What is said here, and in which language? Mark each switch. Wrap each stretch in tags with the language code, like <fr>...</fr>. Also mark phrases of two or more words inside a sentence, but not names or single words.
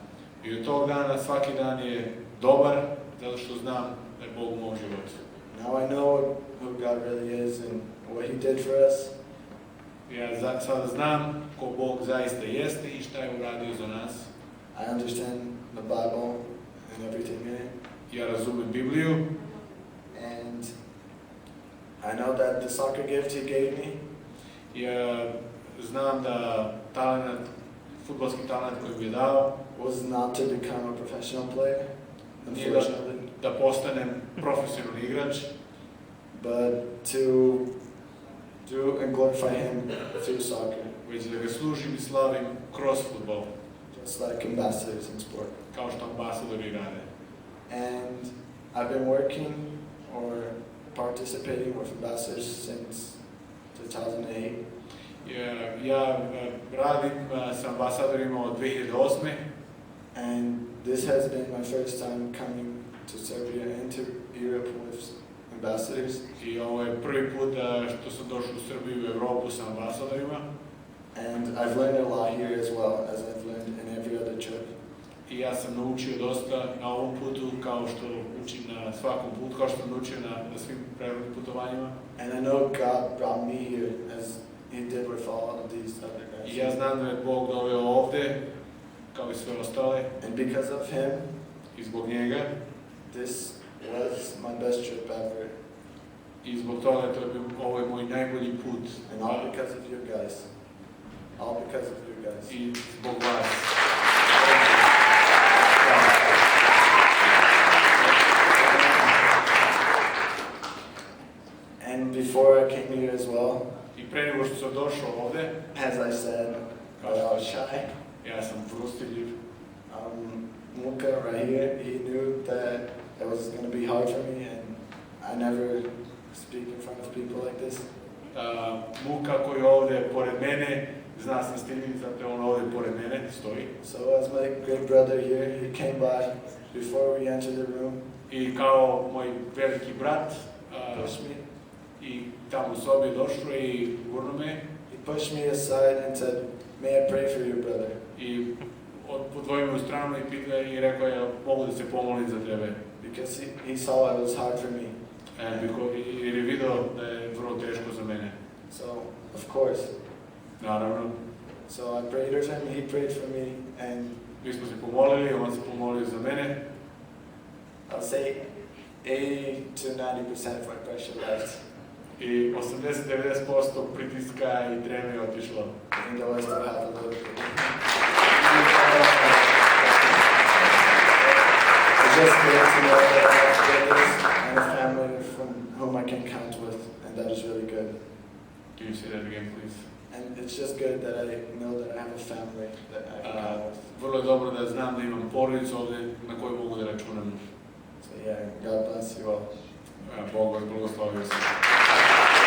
<sr>I od tog dana, svaki dan je dobar, zato što znam da je Bog u mom životu.</sr> <en>Now I know who God really is and what He did for us.</en> <sr>Ja sada znam ko Bog zaista jeste i šta je uradio za nas.</sr> <en>I understand the Bible and everything in it.</en> <sr>Ja razumem Bibliju.</sr> <en>And I know that the soccer gift He gave me,</en> <sr>Ja znam da fudbalski talent koji mi je dao,</sr> <en>was not to become a professional player, unfortunately.</en> <sr>da postanem profesionalni igrač,</sr> <en>but to do and glorify Him through soccer,</en> <sr>već da ga služim i slavim kroz fudbal,</sr> <en>just like ambassadors in sport.</en> <sr>kao što ambasadori rade.</sr> <en>And I've been working or participating with ambassadors since 2008.</en> <sr>Ja radim sa ambasadorima od 2008.</sr> <en>And this has been my first time coming to Serbia and to Europe with ambassadors.</en> <sr>I ovo je prvi put što sam došao u Srbiju i Evropu sa ambasadorima.</sr> <en>And I've learned a lot here as well as I've learned in every other trip.</en> <sr>I ja sam naučio dosta na ovom putu, kao što učim na svakom putu, kao što sam naučio na svim prethodnim putovanjima.</sr> <en>And I know God brought me here as He did with all of these other guys.</en> <sr>I ja znam da je Bog doveo ovde, kao i sve ostale.</sr> <en>And because of Him,</en> <sr>I zbog njega.</sr> <en>this was my best trip ever.</en> <sr>I zbog toga ovo je moj najbolji put.</sr> <en>And all because of you guys. All because of you guys.</en> <sr>I zbog vas.</sr> <en>And before I came here as well,</en> <sr>I pre nego što sam došao ovde,</sr> <en>as I said, I was shy.</en> <sr>ja sam prostiljiv.</sr> <en>Muka right here, he knew that it was going to be hard for me, and I never speak in front of people like this.</en> <sr>Muka koji je ovde pored mene, zna sam stiljiv, zato je on ovde pored mene, stoji.</sr> <en>So as my great brother here, he came by before we entered the room.</en> <sr>I kao moj veliki brat,</sr> <en>Pushed me.</en> <sr>i tamo u sobi je došao i gurno me.</sr> <en>He pushed me aside and said, "May I pray for you, brother?"</en> <sr>I podvojio me u stranu i rekao je, mogu da se pomolim za tebe.</sr> <en>Because he saw it was hard for me.</en> <sr>Jer je video da je vrlo teško za mene.</sr> <en>So, of course.</en> <sr>Naravno.</sr> <en>So I prayed for him, he prayed for me, and</en> <sr>Mi smo se pomolili, on se pomolio za mene.</sr> <en>I'll say 80 to 90% of my pressure left.</en> <sr>I 80-90% pritiska I treme je otišlo.</sr> <en>Even though I still have a little bit. It's just good to know that I have brothers and a family from whom I can count with, and that is really good. Can you say that again, please? And it's just good that I know that I have a family that I can count with.</en> <sr>Vrlo je dobro da znam da imam porodicu ovde na koju mogu da računam.</sr> <en>So yeah, God bless you all.</en> <sr>Bog vas blagoslovio se.</sr>